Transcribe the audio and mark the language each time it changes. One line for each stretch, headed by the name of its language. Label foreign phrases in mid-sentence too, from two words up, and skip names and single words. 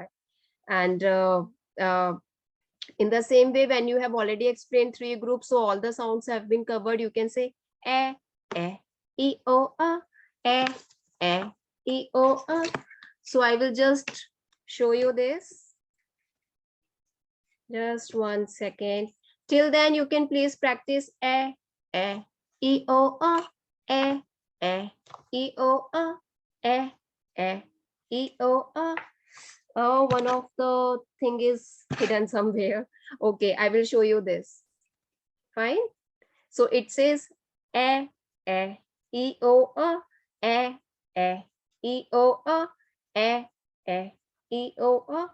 English: And in the same way, when you have already explained 3 groups, so all the sounds have been covered, you can say E, E, O, A, E, O, A. So I will just show you this. Just 1 second. Till then, you can please practice E, E, O, A, E, O, A, E, O, A. Oh, one of the thing is hidden somewhere. Okay, I will show you this. Fine. So it says E, O, A, E, O, A, E, O.